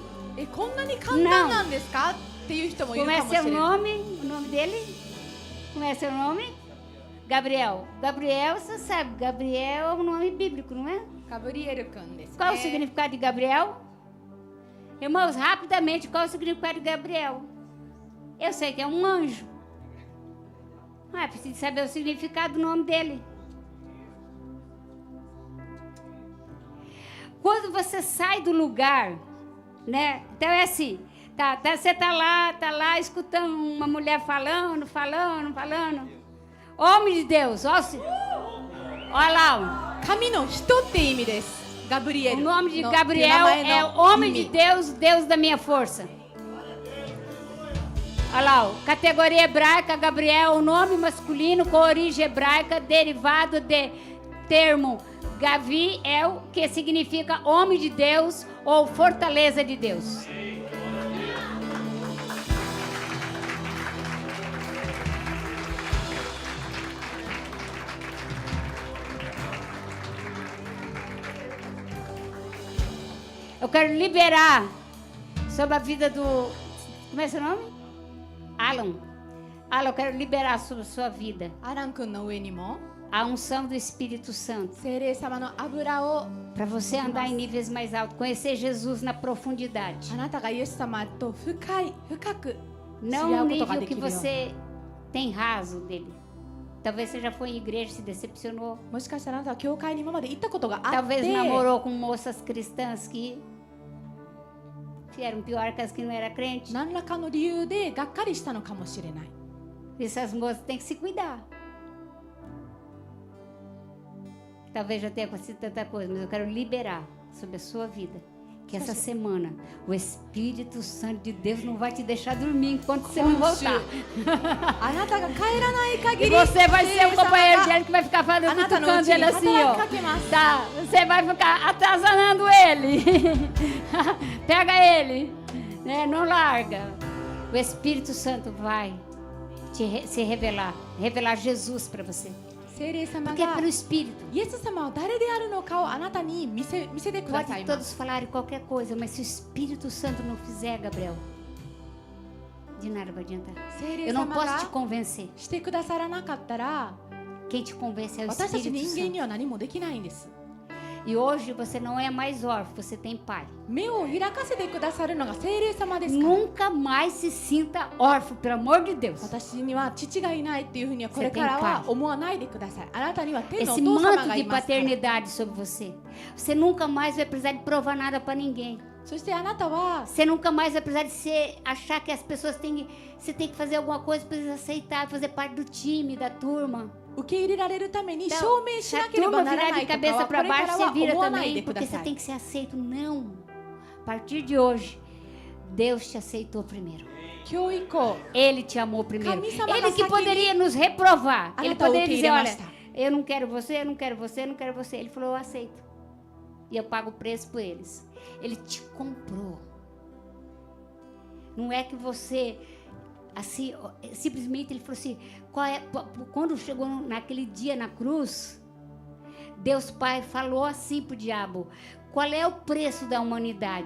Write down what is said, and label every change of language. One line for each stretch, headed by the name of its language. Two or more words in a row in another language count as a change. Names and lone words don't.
Japanese: こんなに簡単なんですかっていう人もいる
Portuguese: Como
Japanese: か
Portuguese: é
Japanese: もし
Portuguese: seu
Japanese: れない。
Portuguese: nome? O nome dele? Como é seu nome? Gabriel. Gabriel, você sabe, Gabriel é um nome bíblico, não é?
Japanese: ガブリエル君です、ね。
Portuguese: Qual o significado de Gabriel? Irmãos, rapidamente, qual o significado de Gabriel? Eu sei que é um anjo. Ah, preciso saber o significado do nome dele. Quando você sai do lugar, né? Então é assim, você tá lá escutando uma mulher falando. Homem de Deus, olha lá.
Japanese: 神の人って意味です。ガブリエ
Portuguese: O
Japanese: ル
Portuguese: nome de
Japanese: の
Portuguese: Gabriel
Japanese: 名前の
Portuguese: é homem
Japanese: 意
Portuguese: de
Japanese: 味
Portuguese: Deus, Deus da minha força. Olha lá, ó, categoria hebraica, Gabriel, o nome masculino com origem hebraica, derivado de termo Gaviel, que significa homem de Deus ou fortaleza de Deus. Eu quero liberar sobre a vida do... Como é seu nome? Alan. Alan, eu quero liberar sobre a sua vida
Japanese: アラン君の上にも
Portuguese: a unção do Espírito Santo.
Japanese: 聖霊様の油を
Portuguese: Para você andar em níveis mais altos, conhecer Jesus na profundidade.
Japanese: あなたがイエス様と深く知り合
Portuguese: Não
Japanese: う
Portuguese: o
Japanese: ことが
Portuguese: nível
Japanese: でき
Portuguese: que
Japanese: るように
Portuguese: você tem raso dele. Talvez você já foi em igreja e se decepcionou.
Japanese: もしかしたらあなたは教会に今まで行ったことがあっ
Portuguese: Talvez
Japanese: て
Portuguese: namorou com moças cristãs que eram pior que as que não eram crente.
Japanese: 何らかの理由でがっかりしたのかもしれない
Portuguese: Essas moças têm que se cuidar. Talvez já tenha acontecido tanta coisa, mas eu quero liberar sobre a sua vida. Que essa semana o Espírito Santo de Deus não vai te deixar dormir enquanto você não voltar.
Japanese: あなたが帰らない
Portuguese: E
Japanese: 限り
Portuguese: você vai ser o
Japanese: 聖霊様
Portuguese: companheiro
Japanese: が
Portuguese: dele que vai ficar falando,
Japanese: あなたのう
Portuguese: cutucando
Japanese: ちに
Portuguese: ele assim,
Japanese: 働
Portuguese: ó.
Japanese: きかけます
Portuguese: Tá, você vai ficar atazanando ele. Pega ele, né? Não larga. O Espírito Santo vai se revelar Jesus para você.
Japanese: 聖霊様
Portuguese: Porque é
Japanese: が
Portuguese: pelo Espírito.
Japanese: イエス様は誰であるのかをあなたに見せてくださ
Portuguese: Pode
Japanese: います
Portuguese: todos falarem qualquer coisa, mas se o Espírito Santo não fizer, Gabriel, de nada vai adiantar.
Japanese: 聖霊
Portuguese: Eu não
Japanese: 様
Portuguese: posso te
Japanese: が
Portuguese: convencer.
Japanese: してくださらなかったら
Portuguese: Quem te convence é o
Japanese: 私たち
Portuguese: Espírito
Japanese: 人間に
Portuguese: Santo.
Japanese: は何もできないんです
Portuguese: E hoje você não é mais órfão, você tem pai.
Japanese: 目を開かせてくださるのが聖霊様ですから
Portuguese: Nunca mais se sinta órfão, pelo amor de Deus.
Japanese: 私には父がいないっていうふうにはこれからは思わないでくださいあなたには天のお
Portuguese: Esse
Japanese: 父様
Portuguese: manto
Japanese: がい
Portuguese: de
Japanese: ますから
Portuguese: paternidade sobre você. Você nunca mais vai precisar de provar nada para ninguém.
Japanese: そしてあなたは
Portuguese: Você nunca mais vai precisar de achar que as pessoas têm... Você tem que fazer alguma coisa para eles aceitar, fazer parte do time, da turma.
Japanese: 受け入れられるために
Portuguese: Então,
Japanese: 証明し
Portuguese: se a
Japanese: なければ
Portuguese: turma
Japanese: なら
Portuguese: virar
Japanese: な
Portuguese: de
Japanese: いとか
Portuguese: cabeça
Japanese: はこ
Portuguese: para
Japanese: れから
Portuguese: baixo, você
Japanese: は
Portuguese: vira
Japanese: 思わないで
Portuguese: também,
Japanese: くだ
Portuguese: porque
Japanese: さ
Portuguese: você
Japanese: い
Portuguese: tem que ser aceito. Não. A partir de hoje, Deus te aceitou primeiro.
Japanese: 今日以降
Portuguese: Ele te amou primeiro.
Japanese: Kami-sama
Portuguese: Ele que
Japanese: ga
Portuguese: poderia nos reprovar. Ele
Japanese: Anata
Portuguese: poderia dizer, olha,
Japanese: ukeiremashita.
Portuguese: eu não quero você, eu não quero você, eu não quero você. Ele falou, eu aceito. E eu pago o preço por eles. Ele te comprou. Não é que você... Assim, simplesmente ele falou assim, quando chegou naquele dia na cruz, Deus Pai falou assim pro diabo, qual é o preço da humanidade?